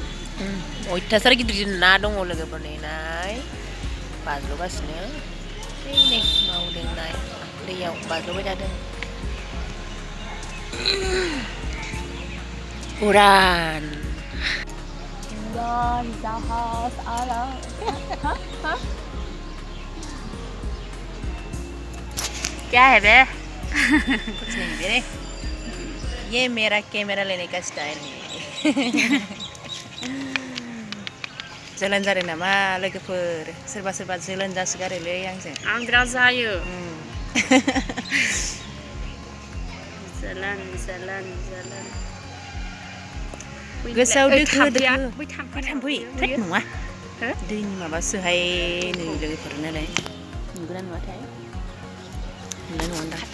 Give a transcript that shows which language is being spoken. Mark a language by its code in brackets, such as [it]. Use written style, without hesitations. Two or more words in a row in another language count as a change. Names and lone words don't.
[brx] अयथासार गिदिर गिदिर ना दङ लोगोफोर नाय बाज्ल'गासिनो नै मावदों नाय दैयाव बाज्ल'बाय थादों उरान [hi] जाहाज आला क्या है बे कुछ नहीं बे ये मेरा कैमरा लेने का स्टाइल है [brx] जोलन जादों नामा लोगोफोर सोरबा सोरबा जोलन जासोगारोलै आंजों आं बिराद जायो जोलन गोसोआव दोखो थाम्फै थैद नङा दैनि माबासोहाय नै लोगोफोर नालाय नुगोना नुवाथाय नुनाय नङा दा